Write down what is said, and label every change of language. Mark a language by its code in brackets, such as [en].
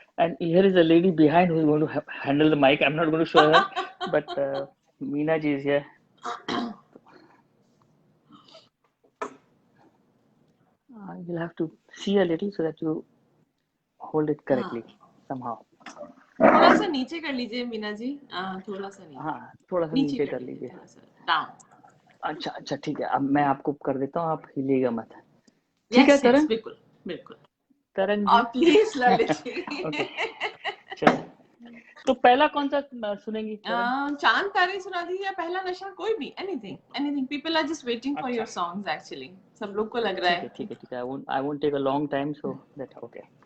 [en] And here is a lady behind who is going to handle the mic. I'm not going to show her, but Meena ji is here. You'll have to see a little so that you hold it correctly [hi] हाँ [en] somehow. [hi] थोड़ा सा नीचे कर लीजिए मीना जी. थोड़ा सा नीचे. हाँ, थोड़ा सा नीचे नीचे कर कर लीजिए, लीजिए. थोड़ा सा डाउन. अच्छा अच्छा, ठीक है. अब मैं आपको कर देता हूँ, आप हिलिएगा मत. ठीक है [en] yes yes [hi] करण. बिल्कुल बिल्कुल. करण और जी. प्लीज ललित जी. ओके, चलो. तो पहला कौन सा सुनेंगी करण? चांद तारे सुना दीजिए, या पहला नशा, कोई भी. [en] Anything anything. People are just waiting for your [hi] अच्छा, [en] Songs actually. [hi] सब लोग को लग रहा ठीक है है कि ठीक है ठीक है. [en] I won't take a long time, so that okay.